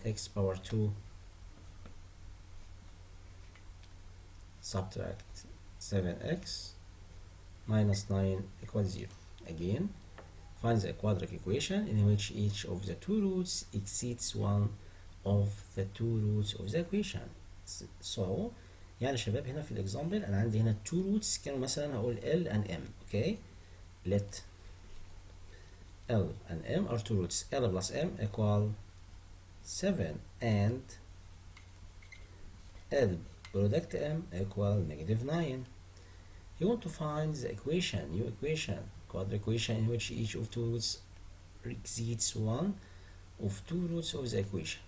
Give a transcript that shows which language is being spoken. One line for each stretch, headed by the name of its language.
English: X power 2 subtract 7x minus 9 equals 0. Again, find the quadratic equation in which each of the two roots exceeds one of the two roots of the equation.
Arabic: So يعني شباب هنا في الاكزامبل انا عندي هنا two roots كانوا مثلا هقول L and M.
English: Okay, let L and M are two roots. L plus M equal 7 and L product M equal negative 9. You want to find the equation, new equation, quadratic equation in which each of two roots exceeds one of two roots of the equation.